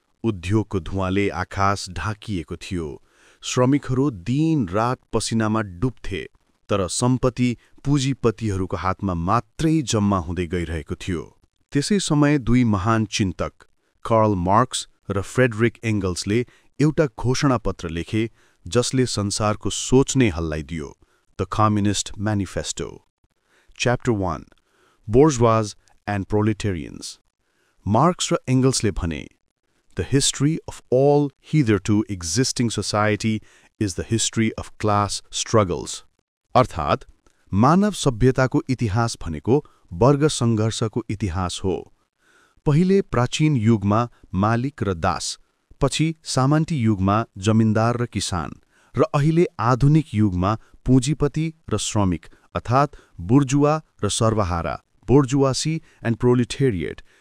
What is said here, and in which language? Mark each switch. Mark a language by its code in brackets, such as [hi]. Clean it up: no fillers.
[ne] उद्योगको धुवाँले आकाश ढाकिएको थियो। श्रमिकहरू दिन-रात पसिनामा डुब्थे, तर सम्पत्ति पुँजीपतिहरूको हातमा मात्रै जम्मा हुँदै गइरहेको थियो। त्यसै समय दुई महान चिन्तक, कार्ल मार्क्स र फ्रेडरिक एङ्गल्सले एउटा घोषणापत्र लेखे, जसले संसारको सोच नै हल्लाइदियो, the communist manifesto. [en] Chapter 1. Bourgeois and Proletarians. [ne] Marks र एङ्गल्सले भने, [en] The history of all hitherto existing society is the history of class struggles. [ne] अर्थात्, मानव सभ्यताको इतिहास भनेको वर्ग सङ्घर्षको इतिहास हो। पहिले प्राचीन युगमा मालिक र दास, पछि सामन्ती युगमा जमिनदार र किसान, र अहिले आधुनिक युगमा पुँजीपति र श्रमिक, अर्थात् बुर्जुवा र सर्वहारा, बोर्जुवासी एन्ड प्रोलिटेरिएट।